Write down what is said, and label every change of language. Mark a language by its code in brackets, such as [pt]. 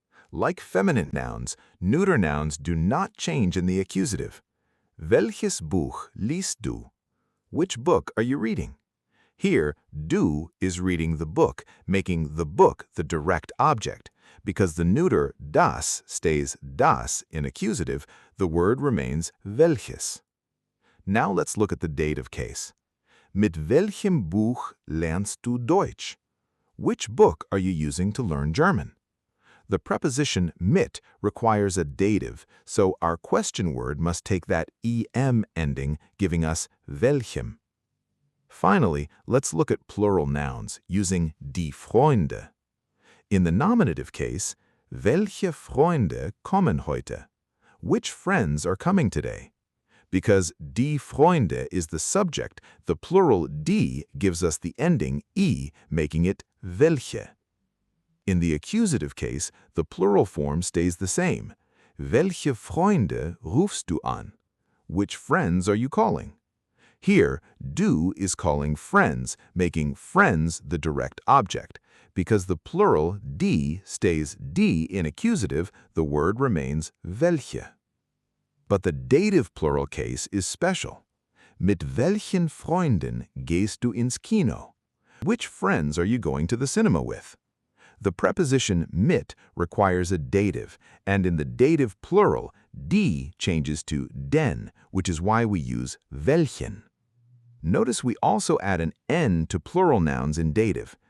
[en] Like feminine nouns, neuter nouns do not change in the accusative. [de] Welches Buch liest du? [en] Which book are you reading? Here, du is reading the book, making the book the direct object. Because the neuter das stays das in accusative, the word remains welches. Now let's look at the dative case. [de] Mit welchem Buch lernst du Deutsch? [en] Which book are you using to learn German? The preposition mit requires a dative, so our question word must take that em ending, giving us welchem. Finally, let's look at plural nouns using die Freunde. In the nominative case, [de] welche Freunde kommen heute? [en] Which friends are coming today? Because die Freunde is the subject, the plural die gives us the ending e, making it welche. In the accusative case, the plural form stays the same. [de] Welche Freunde rufst du an? [en] Which friends are you calling? Here, du is calling friends, making friends the direct object. Because the plural die stays die in accusative, the word remains welche. But the dative plural case is special. [de] Mit welchen Freunden gehst du ins Kino? [en] Which friends are you going to the cinema with? The preposition mit requires a dative, and in the dative plural, die changes to den, which is why we use welchen. Notice we also add an n to plural nouns in dative.